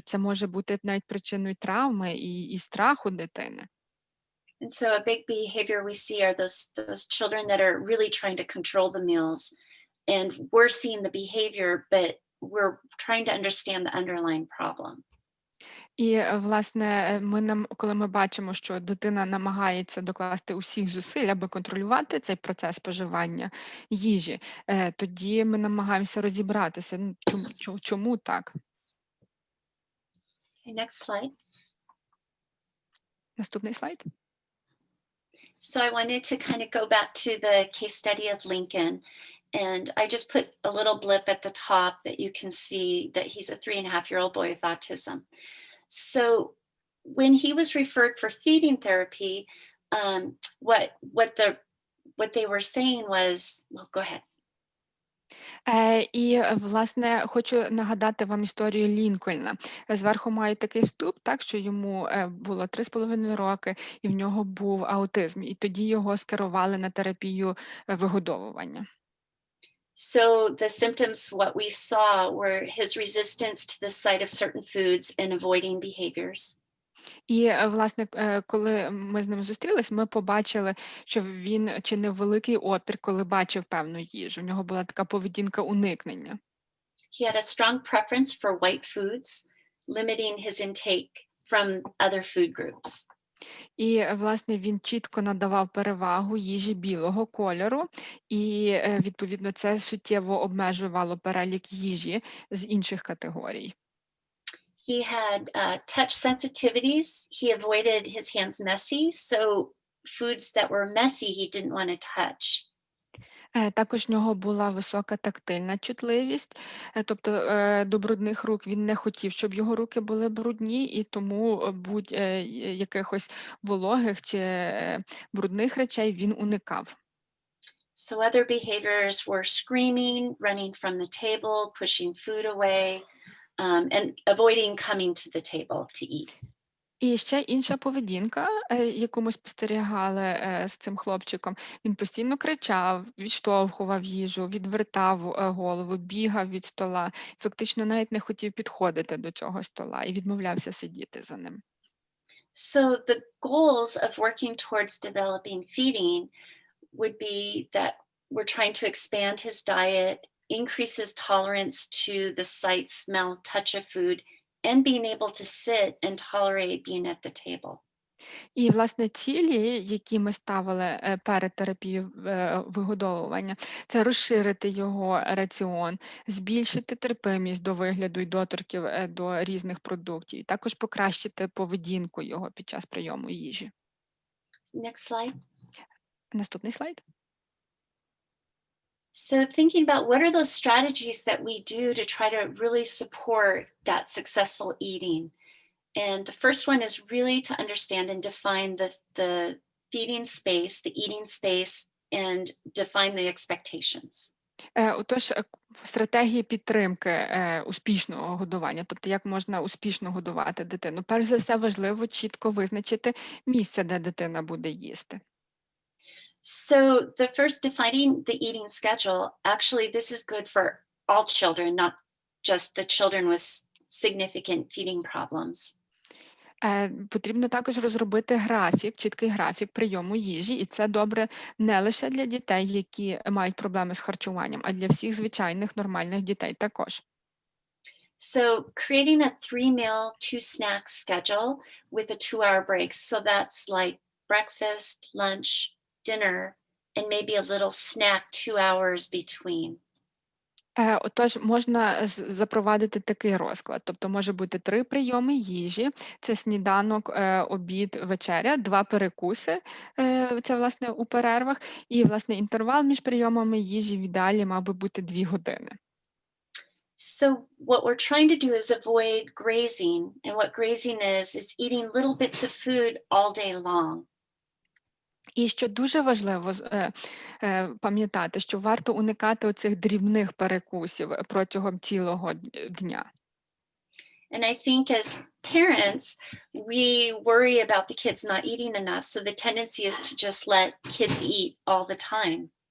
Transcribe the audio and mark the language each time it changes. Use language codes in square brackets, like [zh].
[uk] Це може бути навіть причиною травми і страху дитини. [en] And so a big behavior we see are those children that are really trying to control the meals. And we're seeing the behavior, but we're trying to understand the underlying problem. [uk] І, власне, коли ми бачимо, що дитина намагається докласти усіх зусиль, аби контролювати цей процес споживання їжі, тоді ми намагаємося розібратися, чому так. [en] Okay, next slide. [uk] Наступний слайд. [en] So I wanted to kind of go back to the case study of Lincoln. And I just put a little blip at the top that you can see that he's a 3.5-year-old boy with autism. So when he was referred for feeding therapy, what they were saying was, well, go ahead. [uk] І, власне, хочу нагадати вам історію Лінкольна. Зверху має такий вступ, так, що йому було 3,5 роки, і в нього був аутизм. І тоді його скерували на терапію вигодовування. [en] So the symptoms, what we saw were his resistance to the sight of certain foods and avoiding behaviors. [uk] І, власне, коли ми з ним зустрілись, ми побачили, що він чинив великий опір, коли бачив певну їжу. У нього була така поведінка уникнення. [en] He had a strong preference for white foods, limiting his intake from other food groups. [uk] І, власне, він чітко надавав перевагу їжі білого кольору, і, відповідно, це суттєво обмежувало перелік їжі з інших категорій. [en] He had touch sensitivities. He avoided his hands messy, so foods that were messy he didn't want to touch. [uk] Також в нього була висока тактильна чутливість, тобто до брудних рук він не хотів, щоб його руки були брудні, і тому будь-якихось вологих чи брудних речей він уникав. [en] So other behaviors were screaming, running from the table, pushing food away, and avoiding coming to the table to eat. [uk] І ще інша поведінка, яку ми спостерігали з цим хлопчиком, він постійно кричав, відштовхував їжу, відвертав голову, бігав від стола, фактично навіть не хотів підходити до цього стола і відмовлявся сидіти за ним. [en] So the goals of working towards developing feeding would be that we're trying to expand his diet, increase his tolerance to the sight, smell, touch of food, and being able to sit and tolerate being at the table. [uk] І, власне, цілі, які ми ставили перед терапією вигодовування, це розширити його раціон, збільшити терпимість до вигляду і доторків до різних продуктів, і також покращити поведінку його під час прийому їжі. [en] Next slide. [uk] Наступний слайд. [en] So thinking about what are those strategies that we do to try to really support that successful eating. And the first one is really to understand and define the feeding space, the eating space, and define the expectations. [uk] Отож, стратегії підтримки успішного годування, тобто як можна успішно годувати дитину. Перш за все, важливо чітко визначити місце, де дитина буде їсти. [en] So the first, defining the eating schedule, actually this is good for all children, not just the children with significant feeding problems. [uk] Потрібно також розробити графік, чіткий графік прийому їжі, і це добре не лише для дітей, які мають проблеми з харчуванням, а для всіх звичайних нормальних дітей також. [en] So creating a 3-meal, 2-snack schedule with a 2-hour break. So that's like breakfast, lunch, dinner, and maybe a little snack 2 hours between. [uk] Отож, можна запровадити такий розклад. Тобто може бути 3 прийоми їжі: це сніданок, обід, вечеря, 2 перекуси, це, власне, у перервах, і, власне, інтервал між прийомами їжі в ідеалі мав би бути 2 години. [en] So what we're trying to do is avoid grazing. And what grazing is eating little bits of food all day long. [uk] І що дуже важливо пам'ятати, що варто уникати оцих дрібних перекусів протягом цілого дня. [en] And I think as parents, we worry about the kids not eating enough. So the tendency is to just let kids eat all the time.